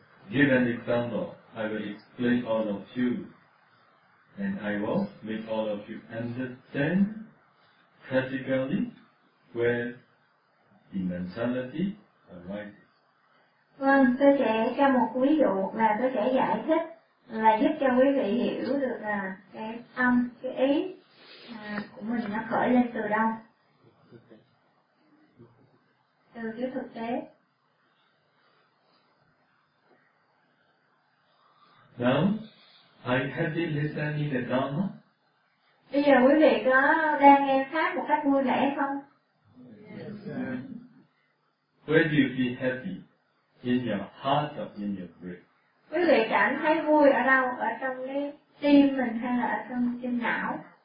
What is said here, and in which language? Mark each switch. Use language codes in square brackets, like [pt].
[en] Give an example, I will explain all of you, and I will make all of you understand practically where the mentality arises. [vi] Vâng, tôi sẽ cho một ví dụ và tôi sẽ giải thích là giúp cho quý vị hiểu được là cái tâm, cái ý của mình nó khởi lên từ đâu, từ cái thực tế. [en] Now, I have been listening to Dharma. [vi] Bây giờ quý vị có đang nghe pháp một cách vui vẻ không? [en] Yes. Where do you feel happy? In your heart or in your brain? [vi] Quý vị cảm thấy vui ở đâu? Ở trong cái tim mình hay là ở trong trên não?